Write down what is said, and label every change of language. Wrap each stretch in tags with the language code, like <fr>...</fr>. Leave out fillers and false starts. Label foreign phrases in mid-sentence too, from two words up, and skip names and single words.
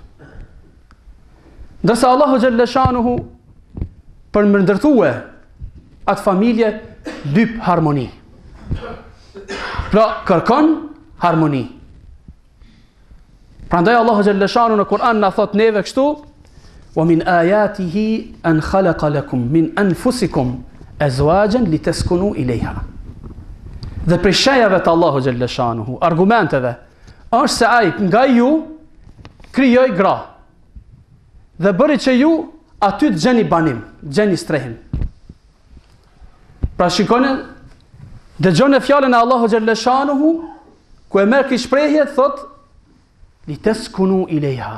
<sq>Ndërsa Allahu</sq> <ar>جل شأنه</ar> <sq>për më ndërtue atë familje lyp harmoni. Pra kërkon harmoni. Prandaj Allahu</sq> <ar>جل شأنه</ar> <sq>në Kur'an na thot neve kështu:</sq> <ar>"ومن آياته أن خلق لكم من أنفسكم أزواجا لتسكنوا إليها."</ar> <sq>Dhe për shajave të Allahu</sq> <ar>جل شأنه,</ar> <sq>argumenteve, është se ai nga ju krijoi gra. Dhe bëri që ju aty të gjeni banim, gjeni strehim. Pra shikoni, dëgjoni fjalën e Allahu</sq> <ar>جل شأنه,</ar> <sq>ku e merr këtë shprehje, thot</sq> <ar>لتسكنوا إليها.</ar>